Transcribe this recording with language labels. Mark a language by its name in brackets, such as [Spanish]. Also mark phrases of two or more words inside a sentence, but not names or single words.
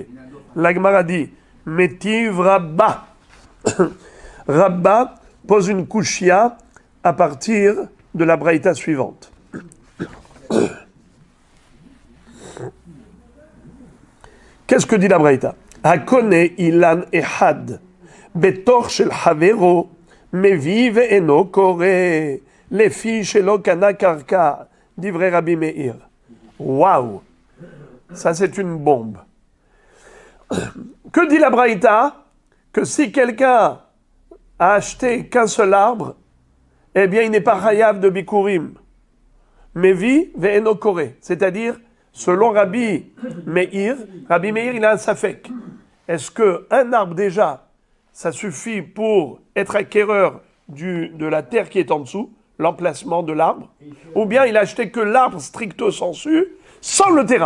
[French] La Gemara dit, [Hebrew] מתיב רבה. [French] Rabba pose une kushia à partir de la braïta suivante. Qu'est-ce que dit la braïta? [Hebrew] הקונה אילן אחד בתוך של חבירו מביא ואינו קורא לפי שלא קנה קרקע דברי רבי מאיר. [French] Waouh, ça c'est une bombe. Que dit la braïta? Que si quelqu'un a acheté qu'un seul arbre, eh bien il n'est pas chayav de bikurim. [Hebrew] מביא ואינו קורא, [French] c'est-à-dire selon Rabbi Meir, il a un safek. Est-ce qu'un arbre déjà, ça suffit pour être acquéreur de la terre qui est en dessous, l'emplacement de l'arbre, ou bien il a acheté que l'arbre stricto sensu, sans le terrain.